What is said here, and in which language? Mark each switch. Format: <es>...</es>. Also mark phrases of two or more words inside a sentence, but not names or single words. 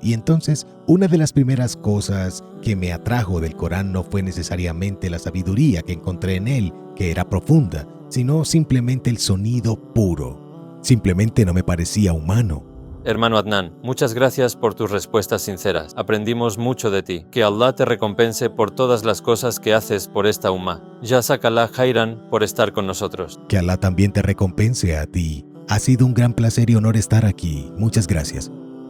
<es>Y entonces una de las primeras cosas que me atrajo del Corán no fue necesariamente la sabiduría que encontré en él, que era profunda, sino simplemente el sonido puro. Simplemente no me parecía humano. Hermano Adnan, muchas gracias por tus respuestas sinceras. Aprendimos mucho de ti. Que Allah te recompense por todas las cosas que haces por esta ummah.</es> <ar>جزاك الله خيرا</ar> <es>por estar con nosotros. Que Allah también te recompense a ti. Ha sido un gran placer y honor estar aquí. Muchas gracias.</es>